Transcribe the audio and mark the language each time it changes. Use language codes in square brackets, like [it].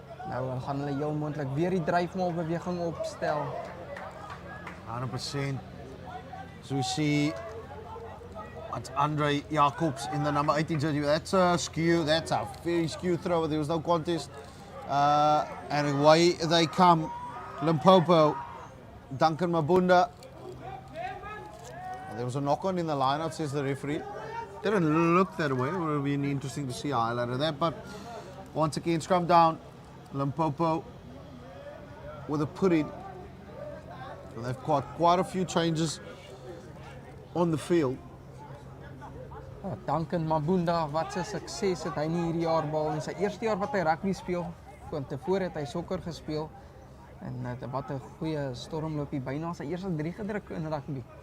[af] Nou gaan hulle heel moontlik weer die dryfmaalbeweging opstel. 100%. [en] So we see it's Andre Jacobs in the number 18 jersey. That's a skew. That's a very skew throw. There was no contest. And away they come. Limpopo. Duncan Mabunda. There was a knock-on in the line-out, says the referee. Didn't look that way. It would have been interesting to see a highlight of that. But once again, scrum down. Limpopo with a put-in. So they've got quite a few changes on the field. [af] Duncan Mabunda, wat 'n sukses het hy nie hierdie jaar behaal in sy eerste jaar wat hy rugby speel. Want tevore het hy sokker gespeel. En wat 'n goeie stormloopie, byna sy eerste 3 gedruk in rugby.